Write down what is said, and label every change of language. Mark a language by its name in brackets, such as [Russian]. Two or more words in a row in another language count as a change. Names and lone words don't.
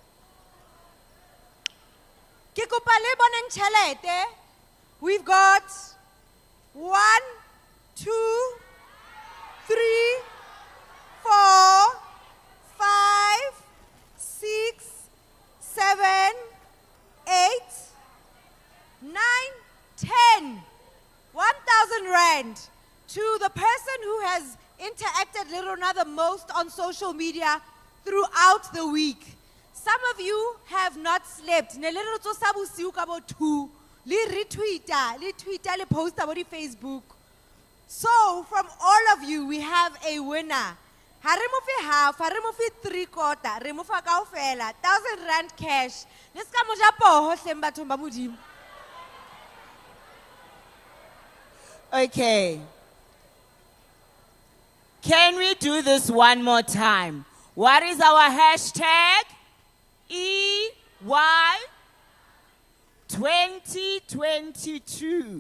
[English] We've got 1, 2, 3, 4, 5, 6, 7, 8, 9, 10. 1,000 rand to the person who has interacted Lerona the most on social media throughout the week. Some of you have not slept. [Southern Sotho] Ne le re tso sa bosiu ka bo 2. Le retweeta, le tweeta, le posta bo di Facebook. [English] So from all of you, we have a winner. [Southern Sotho] Ha re mo fe half, ha re mo fe 3/4, re mo fa kaofela 1,000 [English] rand cash. [Southern Sotho] Le ska mo ja poho hleng bathong ba modimo. [English] Okay. Can we do this one more time? What is our hashtag? EY 2022.